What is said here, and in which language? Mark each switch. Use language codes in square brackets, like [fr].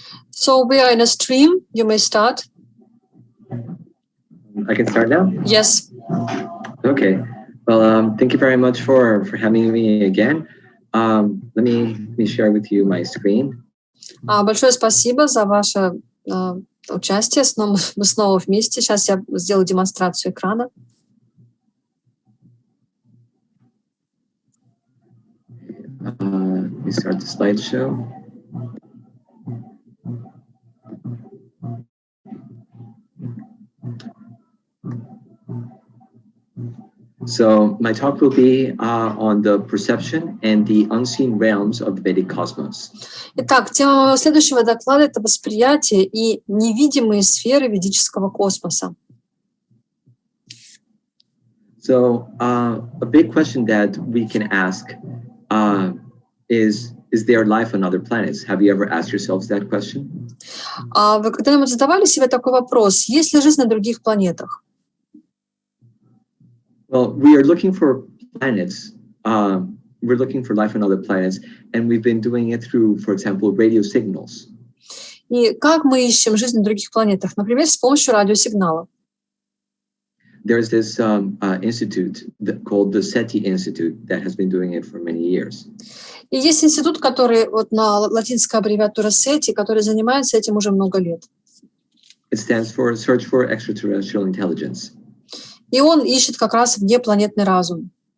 [en] So we are in a stream. You may start. I can start now? Yes. Okay. Well, thank you very much for having me again. Let me share with you my screen. [ru] Большое спасибо за ваше участие. Мы снова вместе. Сейчас я сделаю демонстрацию экрана. [en] Let me start the slideshow. So my talk will be on the perception and the unseen realms of the Vedic cosmos. [ru] Итак, тема моего следующего доклада – это восприятие и невидимые сферы ведического космоса. [en] So a big question that we can ask is there life on other planets? Have you ever asked yourselves that question? [ru] Вы когда-нибудь задавали себе такой вопрос: есть ли жизнь на других планетах? [en] Well, we are looking for planets. We're looking for life on other planets, and we've been doing it through, for example, radio signals. [ru] И как мы ищем жизнь на других планетах? Например, с помощью радиосигналов. [en] There's this institute called the SETI Institute that has been doing it for many years. [ru] И есть институт, который на латинская аббревиатура SETI, который занимается этим уже много лет. [en] It stands for Search for Extraterrestrial Intelligence. [ru] И он ищет как раз внепланетный разум.